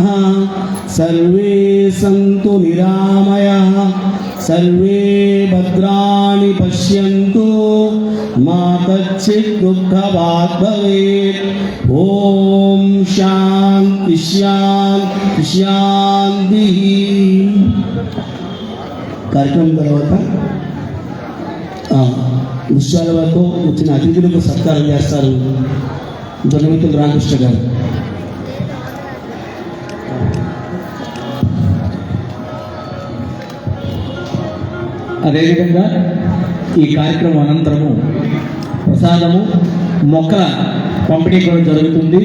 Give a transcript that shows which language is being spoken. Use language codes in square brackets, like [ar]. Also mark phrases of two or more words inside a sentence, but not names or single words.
[sa] सर्वे सन्तु निरामयाः, सर्वे भद्राणि पश्यन्तु, मा कश्चित् दुःखभाग् भवेत्. ॐ शान्ति शान्ति शान्तिः. [te] కార్యక్రమం తర్వాత దృశ్యాల వరకు వచ్చిన అతిథులకు సత్కారం చేస్తారు దొనమితుల రామకృష్ణ గారు. అదేవిధంగా ఈ కార్యక్రమం అనంతరము ప్రసాదము, మొక్కల పంపిణీ కూడా జరుగుతుంది.